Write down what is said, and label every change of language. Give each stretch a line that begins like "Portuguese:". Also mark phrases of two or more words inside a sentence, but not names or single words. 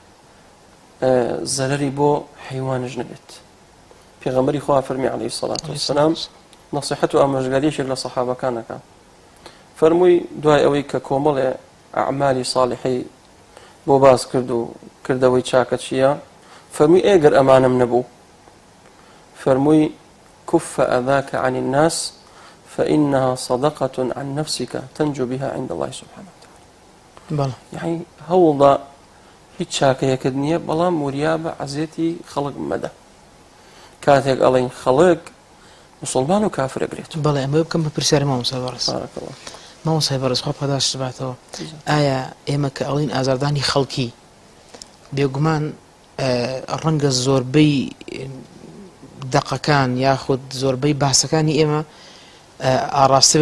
Central Kurdish: زەرەری بۆ حەیوانش نەبێت پێغەمبەری خوا فەرمی
Arabic: عەلەیهی السەڵاتو وەسسەلام
Central Kurdish: نەسیحەت و ئامۆژگاریەشێک لە سەحابەکانەکە فەرمووی دوای ئەوەی کە کۆمەڵێ ئەعمالی ساڵحی بۆ باس کرد و کردەوەی چاکە چییە فەرمووی ئێگەر ئەمانم نەبوو فەرمووی
Arabic: كف أذاك عن الناس فإنها صدقة عن نفسك تنجو بها عند الله سبحانه وتعالى
Central Kurdish: يعني هوضا هیچ چاکەیەکت نییە بەڵام وریابە عەزیەتی خەڵک مەدە کاتێک ئەڵێن خەڵک مسلمان و کافر ئەگرێت بەڵێ ئەمە بکەم بە پرسیاری مامۆستا بەڕێز مامۆستای بەڕێز خوا پاداش باتەوە ئایا ئێمە کە ئەڵێن ئازاردانی خەڵکی بێگومان ڕەنگە زۆربەی دەقەکان یاخود زۆربەی باسەکانی ئێمە ئاڕاستە بێ